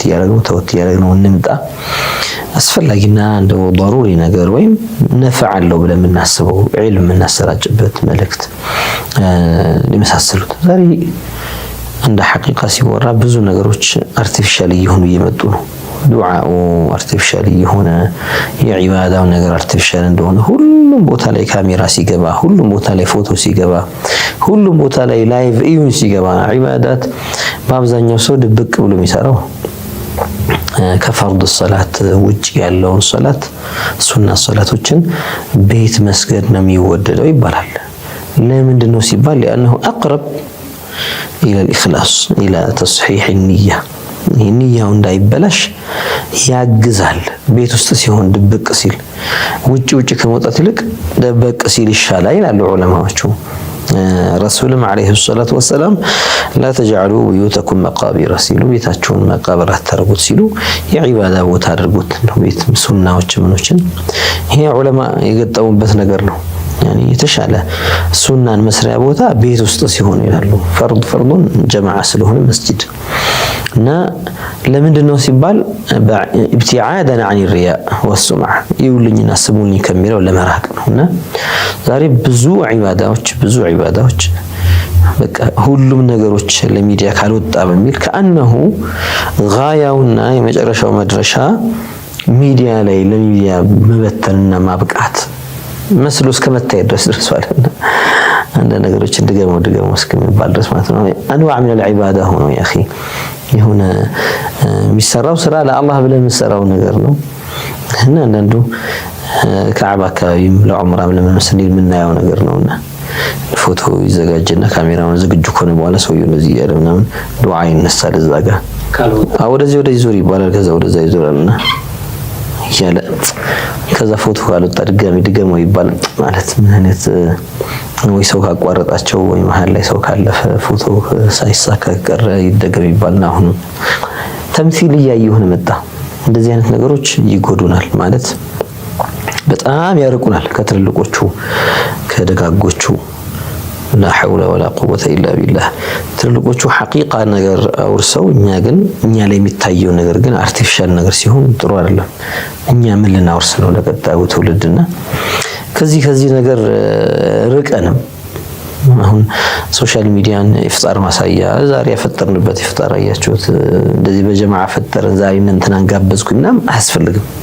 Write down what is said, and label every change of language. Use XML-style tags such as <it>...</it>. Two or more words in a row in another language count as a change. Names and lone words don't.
<am>እያደረግነው እንምጣ። አስፈላጊና እንደው ضروري ነገር ወይም ነፍዕ አለው ብለን የምናስበው ዒልም የምናሰራጭበት መልእክት ሊመሳሰሉት ዛሬ እንደ ሐቂቃ ሲወራ ብዙ ነገሮች አርቲፊሻል እየሆኑ እየመጡ ነው። ዱዓኡ አርቲፊሻል የሆነ የዒባዳው ነገር አርቲፊሻል እንደሆነ ሁሉም ቦታ ላይ ካሜራ ሲገባ፣ ሁሉም ቦታ ላይ ፎቶ ሲገባ፣ ሁሉም ቦታ ላይ ላይቭ ኢዩን ሲገባ ዒባዳት በአብዛኛው ሰው ድብቅ ብሎ የሚሰራው ከፈርድ ሰላት ውጪ ያለውን ሰላት ሱና ሰላቶችን ቤት መስገድ ነው የሚወደደው ይባላል። ለምንድን ነው ሲባል</am> <ar>لأنه أقرب إلى الإخلاص إلى تصحيح النية</ar> <am>ንያው እንዳይበላሽ ያግዛል። ቤት ውስጥ ሲሆን ድብቅ ሲል ውጪ ከመውጣት ይልቅ ደበቅ ሲል ይሻላል ይላሉ ዑለማዎቹ። ረሱልም</am> <ar>عليه الصلاة والسلام لا تجعلوا بيوتكم مقابر</ar> <am>ሲሉ ቤታችሁን መቃብር አታርጉት ሲሉ የዒባዳ ቦታ አድርጉት ነው። ቤት ሱናዎች ምኖችን ይሄ ዑለማ የገጠሙበት ነገር ነው። ያኒ የተሻለ ሱናን መስሪያ ቦታ ቤት ውስጥ ሲሆን ይላሉ። ፈርዱን ጀማዓ ስለሆነ መስጂድ እና ለምንድነው ሲባል</am> <ar>ابتعادا عن الرياء والسمعة</ar> <am>ይውልኝና ስሙኝ ከሚለው ለመራቅ ነውና ዛሬ ብዙ ዒባዳዎች በቃ ሁሉም ነገሮች ለሚዲያ ካልወጣ በሚል ከአንሁ ጋያውና የመጨረሻው መድረሻ ሚዲያ ላይ ለሚዲያ መበተንና ማብቃት መስሎ እስከመታየት ድረስ ደርሷልና አንድ ነገሮች ድገመው እስከሚባል ድረስ ማለት ነው።</am> <ar>أنواع من العبادة</ar> <am>ሆኖ</am> <ar>يا اخي</ar> <am>የሆነ የሚሰራው ስራ ለአላህ ብለን የምንሰራው ነገር ነው እና አንዳንዱ ከዓባ አካባቢም ለዑምራም ለምንመስል የምናየው ነገር ነውና ፎቶ ይዘጋጅና ካሜራውን ዝግጁ ከሆነ በኋላ ሰውየው እንደዚህ ያለ ምናምን ዱዓ ይነሳል እዛ ጋር ወደዚህ ዞር ይባላል። ከዛ ወደዛ ይዞራልና ያለ ከዛ ፎቶ ካልወጣ ድጋሚ ይባላል ማለት ምን አይነት ወይ ሰው ካቋረጣቸው ወይ መሃል ላይ ሰው ካለፈ ፎቶ ሳይሳካ ቀረ ይደገም ይባልና አሁን ተምሲል እያየሁን መጣ። እንደዚህ አይነት ነገሮች ይጎዱናል ማለት በጣም ያርቁናል ከትልልቆቹ ከደጋጎቹ</am> <ar>لا حول ولا قوة إلا بالله</ar> <am>ትልልቆቹ ሐቂቃ ነገር አውርሰው እኛ ላይ የሚታየው ነገር ግን አርቲፊሻል ነገር ሲሆን ጥሩ አይደለም። እኛ ምን ልናወርስ ነው ለቀጣዩ ትውልድና ከዚህ ነገር ርቀንም አሁን ሶሻል ሚዲያን ኢፍጣር ማሳያ ዛሬ ያፈጠርንበት ኢፍጣር አያችሁት እንደዚህ በጀማዓ ፈጠረን ዛሬ እንትን አንጋበዝኩና አያስፈልግም።</am>